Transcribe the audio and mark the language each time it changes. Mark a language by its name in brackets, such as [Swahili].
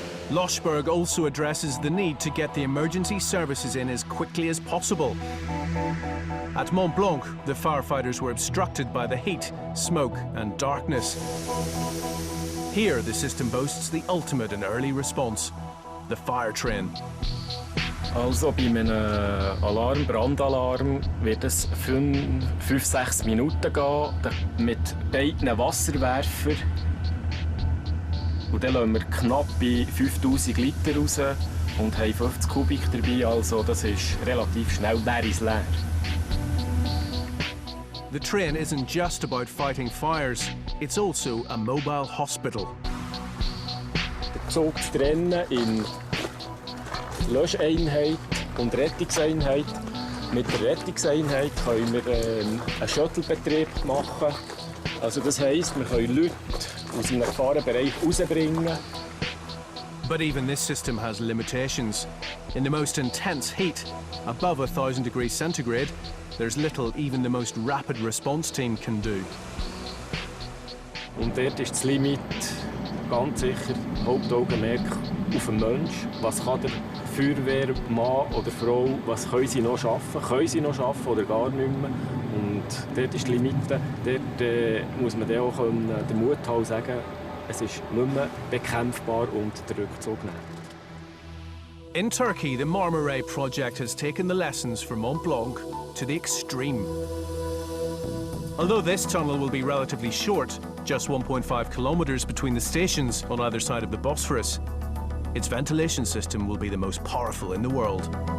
[English] Loschberg also addresses the need to get the emergency services in as quickly as possible. At Mont Blanc, the firefighters were obstructed by the heat, smoke and darkness. Here, the system boasts the ultimate in early response, the fire train. [German] Also bei einem Alarm, Brandalarm, wird es 5-6 Minuten gehen mit beiden Wasserwerfern. Und dann lassen wir knapp bei 5000 Liter raus und haben 50 Kubik dabei, also das ist relativ schnell, der ist leer. [English] The train isn't just about fighting fires, it's also a mobile hospital. [German] Der Zug zu trennen in Löscheinheit und Rettungseinheit. Mit der Rettungseinheit können wir einen Shuttle-Betrieb machen. Also das heisst, wir können Leute aus einem Gefahrenbereich rausbringen. [English] But even this system has limitations. In the most intense heat, above 1,000 degrees centigrade, there's little even the most rapid response team can do. [German] Und dort ist das Limit ganz sicher Hauptaugenmerk auf den Menschen. Was kann der Feuerwehrmann oder Frau, was können sie noch schaffen? Können sie noch schaffen oder gar nicht mehr? Und dort ist die Limite. Dort muss man dann auch den Mut haben, sagen, es ist nicht mehr bekämpfbar und den Rückzug nehmen. [English] In Turkey, the Marmaray project has taken the lessons from Mont Blanc to the extreme. Although this tunnel will be relatively short, just 1.5 kilometers between the stations on either side of the Bosphorus, its ventilation system will be the most powerful in the world.